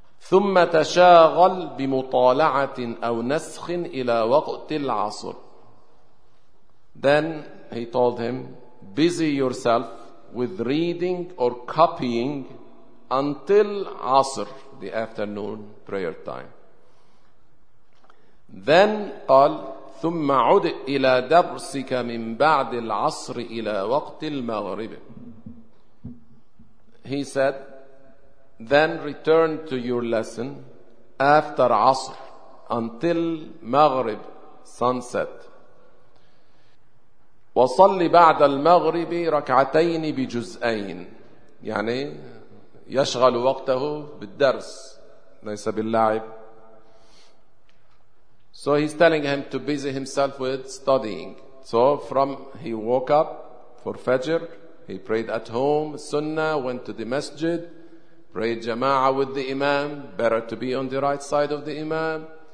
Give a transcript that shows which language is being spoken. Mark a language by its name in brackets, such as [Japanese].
[Arabic] ثُمَّ تَشَاغَلْ بِمُطَالَعَةٍ أَوْ نَسْخٍ إِلَى وَقْتِ الْعَصُرِ. [English] Then he told him, busy yourself with reading or copying until Asr, the afternoon prayer time. Then [Arabic] قال ثم عد إلى درسك من بعد العصر إلى وقت المغرب. [English] He said, then return to your lesson after Asr until Maghrib, sunset. [Arabic] وصلي بعد المغرب ركعتين بجزئين. يعني يشغل وقته بالدرس ليس باللعب. [English] So he's telling him to busy himself with studying. So from he woke up for Fajr, he prayed at home Sunnah, went to the Masjid, prayed Jama'ah with the Imam, better to be on the right side of the Imam.